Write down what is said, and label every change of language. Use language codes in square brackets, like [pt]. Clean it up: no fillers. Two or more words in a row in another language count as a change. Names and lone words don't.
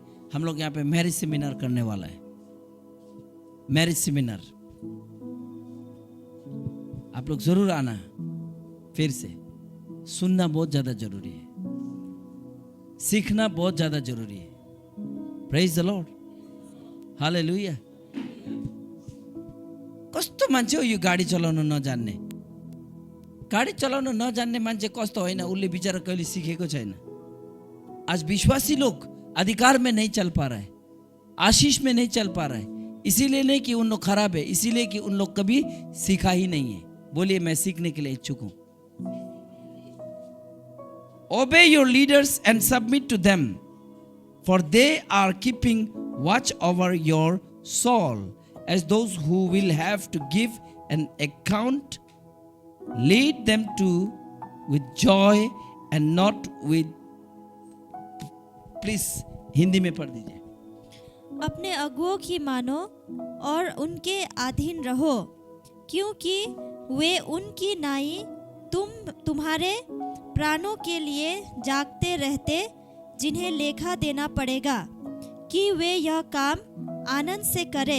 [hi] हम लोग यहाँ पे [en] marriage seminar [hi] करने वाला है। [en] marriage seminar [hi] आप लोग जरूर आना। फिर से सुनना बहुत ज्यादा जरूरी है, सीखना बहुत ज्यादा जरूरी है। [en] Praise the Lord, हालेलुया। [ne] कस्तो मान्छे हो यो गाडी चलाउन नजान्ने? गाडी चलाउन नजान्ने मान्छे कस्तो होइन, उसले बिचारा कहिले सिखेको छैन। [hi] आज विश्वासी लोग अधिकार में नहीं चल पा रहा है, आशीष में नहीं चल पा रहा है। इसीलिए नहीं कि उन लोग खराब है, इसीलिए कि उन लोग कभी सीखा ही नहीं है। बोलिए मैं सीखने के लिए इच्छुक हूं। [en] Obey your leaders and submit to them, for they are keeping watch over your soul, as those who will have to give an account. Lead them with joy and not with. [hi] Please हिंदी में पढ़ दीजिए। अपने अगुओं की मानो और उनके अधीन रहो, क्योंकि वे उनकी नाई तुम्हारे प्राणों के लिए जागते रहते, जिन्हें लेखा देना पड़ेगा कि वे यह काम आनंद से करे।